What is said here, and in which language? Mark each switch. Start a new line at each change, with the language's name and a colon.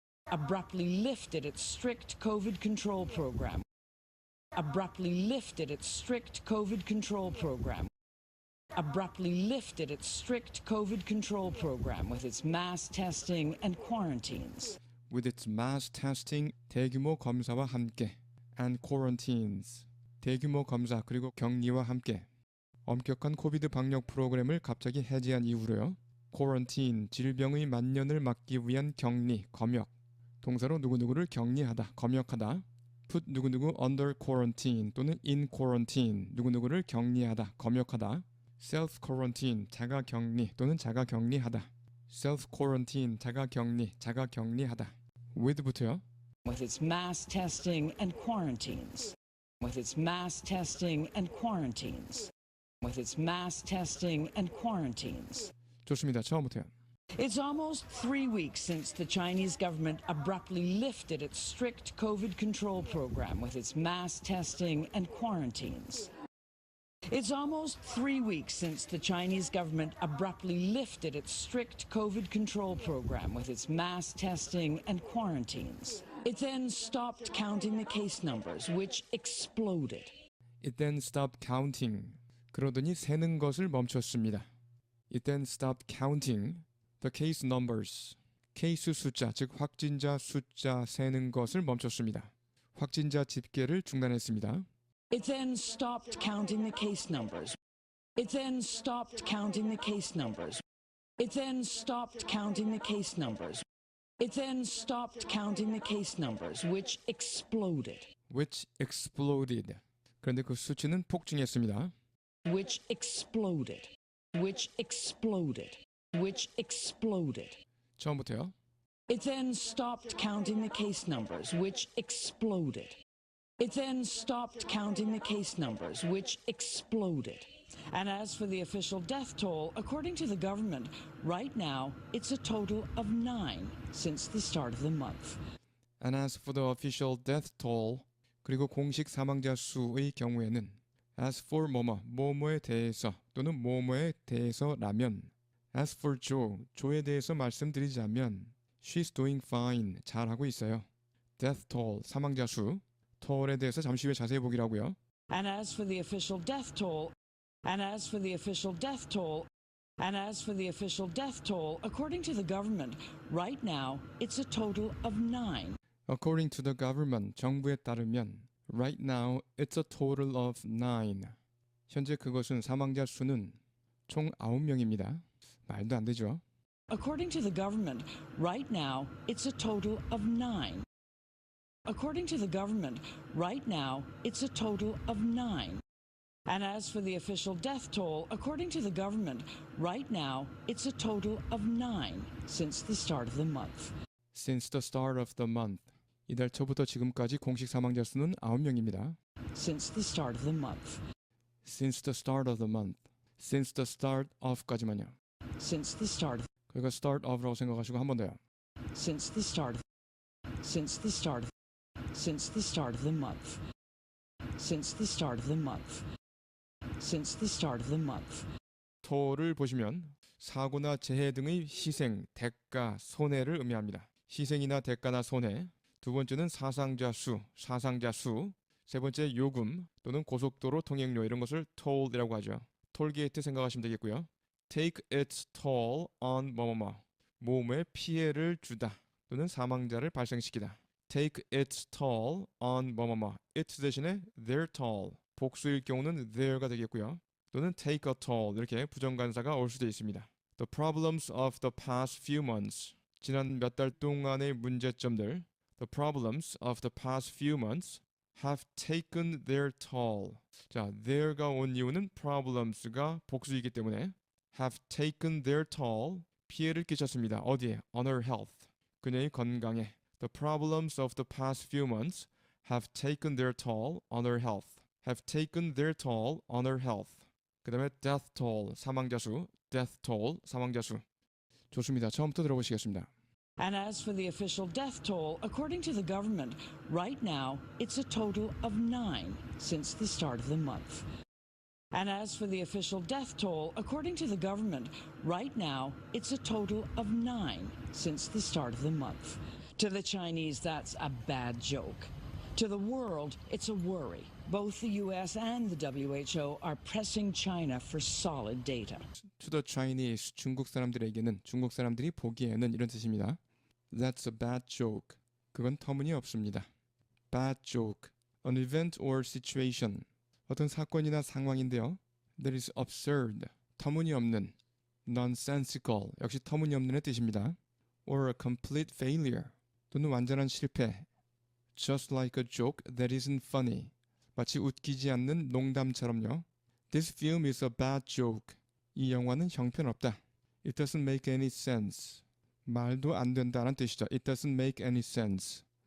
English: Abruptly lifted its strict COVID control program. Abruptly lifted its strict COVID control program. Abruptly lifted its strict COVID control program with its mass testing and quarantines. With its mass testing,
Korean: 대규모 검사와 함께,
English: and quarantines,
Korean: 대규모 검사 그리고 격리와 함께 엄격한 코비드 방역 프로그램을 갑자기 해제한 이후로요. quarantine, 질병의 만연을 막기 위한 격리, 검역, 동사로 누구누구를 격리하다, 검역하다. put 누구누구
English: under quarantine
Korean: 또는
English: in quarantine,
Korean: 누구누구를 격리하다, 검역하다. self quarantine, 자가 격리 또는 자가 격리하다. self quarantine, 자가 격리하다. with부터요.
English: With its mass testing and quarantines. With its mass testing and quarantines. With its mass testing and quarantines.
Korean: 좋습니다. 처음부터요.
English: It's almost 3 weeks since the Chinese government abruptly lifted its strict COVID control program with its mass testing and quarantines. It's almost 3 weeks since the Chinese government abruptly lifted its strict COVID control program with its mass testing and quarantines. It then stopped counting the case numbers, which exploded. It then stopped counting.
Korean: 그러더니 세는 것을 멈췄습니다.
English: It then stopped counting the case numbers.
Korean: 케이스 숫자, 즉 확진자 숫자 세는 것을 멈췄습니다. 확진자 집계를 중단했습니다.
English: It then stopped counting the case numbers. It then stopped counting the case numbers. It then stopped counting the case numbers. It then stopped counting the case numbers, which exploded. Which exploded.
Korean: 그런데 그 수치는 폭증했습니다.
English: Which exploded. Which exploded. Which exploded.
Korean: 처음부터요.
English: It then stopped counting the case numbers, which exploded. It then stopped counting the case numbers, which exploded. And as for the official death toll, according to the government, right now it's a total of 9 since the start of the month. And as for the official death toll,
Korean: 그리고 공식 사망자 수의 경우에는 as for 뭐뭐에 대해서 또는 뭐뭐에 대해서라면 as for 조에 대해서 말씀드리자면
English: she's doing fine,
Korean: 잘하고 있어요. death toll, 사망자 수, toll에 대해서 잠시 후에 자세히 보기라고요.
English: And as for the official death toll, and as for the official death toll, and as for the official death toll, according to the government, right now it's a total of 9. According to the government,
Korean: 정부에 따르면
English: right now it's a total of 9.
Korean: 현재 그것은 사망자 수는 총 9명입니다. 말도 안 되죠.
English: According to the government, right now it's a total of 9. According to the government, right now it's a total of 9. And as for the official death toll, according to the government, right now it's a total of 9 since the start of the month. Since the start of the month.
Korean: 이달 초부터 지금까지 공식 사망자 수는 9명입니다.
English: Since the start of the month. Since the start of the month. Since the start of까지만요. Since the start of.
Korean: 그러니까 start of라고 생각하시고 한 번 더요.
English: Since the start of. Since the start of. Since the start of the month. Since the start of the month. Since the start of the month.
Korean: toll을 보시면 사고나 재해 등의 희생, 대가, 손해를 의미합니다. 희생이나 대가나 손해. 두 번째는 사상자 수, 세 번째 요금 또는 고속도로 통행료 이런 것을 toll이라고 하죠. 톨게이트 생각하시면 되겠고요.
English: take its toll on
Korean: 뭐뭐뭐 몸에 피해를 주다 또는 사망자를 발생시키다.
English: take its toll on
Korean: 뭐뭐뭐 its 대신에 their toll 복수일 경우는 their가 되겠고요. 또는
English: take a toll
Korean: 이렇게 부정관사가 올 수도 있습니다.
English: The problems of the past few months
Korean: 지난 몇 달 동안의 문제점들
English: The problems of the past few months have taken their toll.
Korean: 자, their가 온 이유는 problems가 복수이기 때문에
English: have taken their toll
Korean: 피해를 끼쳤습니다. 어디에?
English: On her health.
Korean: 그녀의 건강에.
English: The problems of the past few months have taken their toll on her health. have taken their toll on her health.
Korean: 그 다음에 death toll, 사망자 수. death toll, 사망자 수. 좋습니다. 처음부터 들어보시겠습니다.
English: And as for the official death toll, according to the government, right now it's a total of 9 since the start of the month. And as for the official death toll, according to the government, right now it's a total of 9 since the start of the month. To the Chinese, that's a bad joke. To the world, it's a worry. Both the US and the WHO are pressing China for solid data. To the Chinese,
Korean: 중국 사람들에게는, 중국 사람들이 보기에는 이런 뜻입니다.
English: That's a bad joke.
Korean: 그건 터무니없습니다.
English: Bad joke. An event or situation.
Korean: 어떤 사건이나 상황인데요.
English: That is absurd.
Korean: 터무니없는.
English: Nonsensical.
Korean: 역시 터무니없는의 뜻입니다.
English: Or a complete failure.
Korean: 또는 완전한 실패.
English: Just like a joke that isn't funny.
Korean: 마치 웃기지 않는 농담처럼요.
English: This film is a bad joke.
Korean: 이 영화는 형편없다.
English: It doesn't make any sense.
Korean: 말도 안 된다는 뜻이죠.
English: It doesn't make any sense.